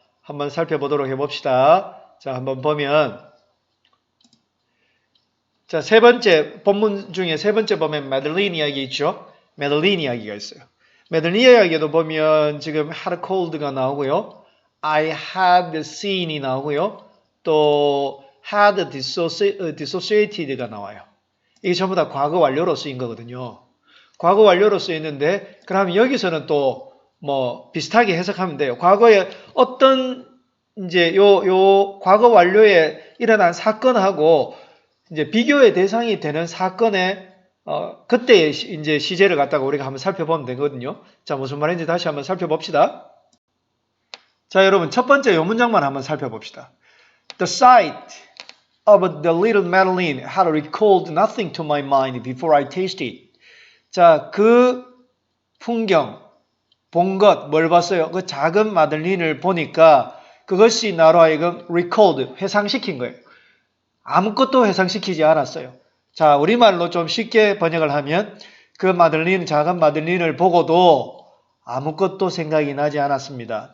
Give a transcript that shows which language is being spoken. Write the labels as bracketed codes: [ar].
[ko] 한번 살펴보도록 해봅시다. 자, 한번 보면 자, 세 번째 본문 중에 세 번째 보면 마들린 이야기 있죠. 마들린 이야기가 있어요. 마들린 이야기도 보면 지금 [en] had cold [ko] 가 나오고요. [en] I had seen [ko] 이 나오고요. 또 [en] had dissociated [ko] 가 나와요. 이게 전부 다 과거 완료로 쓰인 거거든요. 과거 완료로 쓰였는데 그럼 여기서는 또 뭐 비슷하게 해석하면 돼요. 과거에 어떤 이제 요 과거 완료에 일어난 사건하고 이제 비교의 대상이 되는 사건의 그때의 이제 시제를 갖다가 우리가 한번 살펴보면 되거든요. 자, 무슨 말인지 다시 한번 살펴봅시다. 자, 여러분 첫 번째 요 문장만 한번 살펴봅시다. [en] The sight of the little Madeline had recalled nothing to my mind before I tasted. [ko] 자, 그 풍경, 본 것, 뭘 봤어요? 그 작은 마들린을 보니까 그것이 나로 하여금 recalled, 회상시킨 거예요. 아무것도 회상시키지 않았어요. 자, 우리말로 좀 쉽게 번역을 하면 그 마들린, 작은 마들린을 보고도 아무것도 생각이 나지 않았습니다.